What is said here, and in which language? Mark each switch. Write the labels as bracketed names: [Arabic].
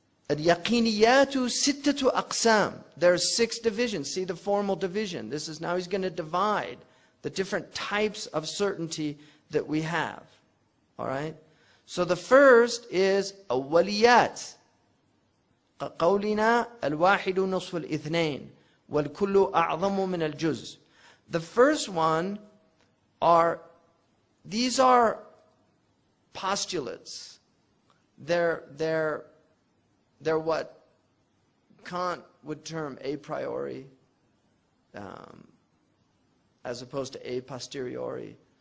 [Arabic] Al-yaqiniyatu sittatu aqsam. [English] There are 6 divisions. See the formal division. This is now he's going to divide the different types of certainty that we have. All right? So the first is awwaliyat. [Arabic] قولنا الواحد نصف الاثنين والكل أعظم من الجزء. [English] The first one are, these are postulates. They're what Kant would term a priori, as opposed to a posteriori.